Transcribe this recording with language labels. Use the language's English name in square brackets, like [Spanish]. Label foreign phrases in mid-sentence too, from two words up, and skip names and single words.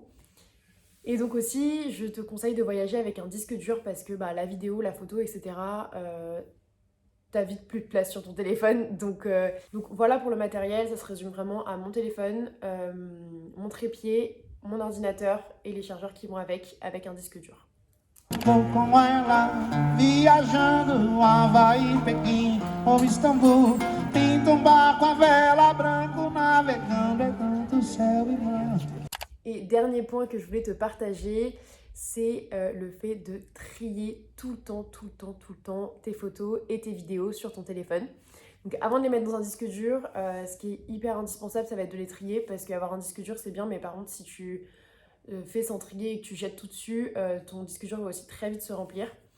[French] Et donc aussi, je te conseille de voyager avec un disque dur parce que bah, la vidéo, la photo, etc., t'as vite plus de place sur ton téléphone. Donc voilà pour le matériel, ça se résume vraiment à mon téléphone, mon trépied, mon ordinateur et les chargeurs qui vont avec un disque dur. [Portuguese] Vou com ela, viajando, Havaí, Pequim ou Istambul. Pinta barco a vela, branco, navegando, é tanto céu e mar. [French] Et dernier point que je voulais te partager, c'est le fait de trier tout le temps tes photos et tes vidéos sur ton téléphone. Donc avant de les mettre dans un disque dur, ce qui est hyper indispensable, ça va être de les trier parce qu'avoir un disque dur c'est bien, mais par contre si tu fais sans trier et que tu jettes tout dessus, ton disque dur va aussi très vite se remplir.